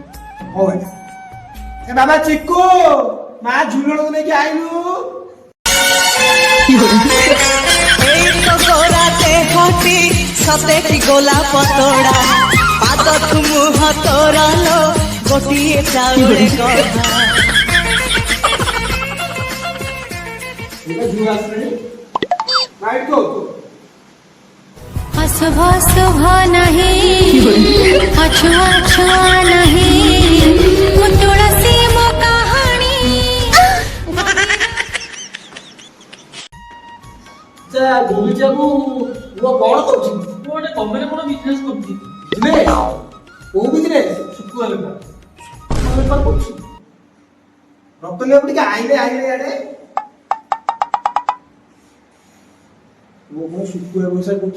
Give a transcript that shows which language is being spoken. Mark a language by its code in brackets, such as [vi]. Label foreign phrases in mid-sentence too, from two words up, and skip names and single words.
[or] ହଉ ଆଜ୍ଞା। ଏ ବାବା ଚିକୁ ମା ଝୁଲଣକୁ ନେଇକି ଆଇଲୁ। ଗୋରା ଦେହଟି ସତେକି ଗୋଲା ପତଡା ପାଦ ମୁହ ତୋର लो ଗୋଟିଏ ଚାଉଳେ ଗଢ଼ା ଅଶୁଭ ଶୁଭ ନହିଁ ଅଛୁଆ ଛୁଆ ନହିଁ ମୋ ତୁଳସୀ ମୋ କହାଣୀ ଗୁଣ୍ଡୁଚି ବାବୁ ପୁଅ କଣ କରୁଛି? ମୁଁ ଗୋଟେ କମ୍ପାନୀ କଣ ବିଜନେସ୍ କରୁଛି କୋଉ ବିଜନେସ୍? ଶୁଖୁଆ ବେପାର ବେପାର କରୁଛି। ରତନ ବାବୁ ଟିକେ ଆଇଲେ ଆଡେ ପୁଅ କଣ ଶୁଖୁଆ ବ୍ୟବସାୟ କରୁଛି?